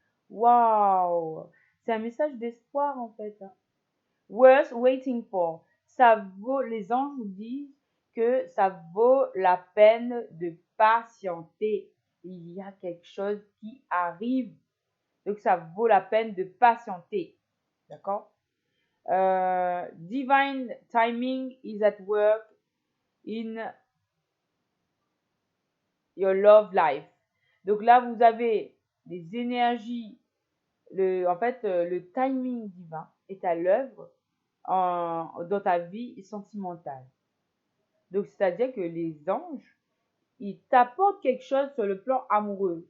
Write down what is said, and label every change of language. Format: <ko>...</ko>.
<fr>Waouh! C'est un message d'espoir, en fait.</fr> <en>Worth waiting for.</en> <fr>Ça vaut, les anges vous disent que ça vaut la peine de patienter. Il y a quelque chose qui arrive. Donc, ça vaut la peine de patienter. D'accord?</fr> <en>Divine timing is at work in your love life.</en> <fr>Donc là, vous avez des énergies, le timing divin est à l'œuvre dans ta vie sentimentale. Donc, c'est-à-dire que les anges, ils t'apportent quelque chose sur le plan amoureux.</fr>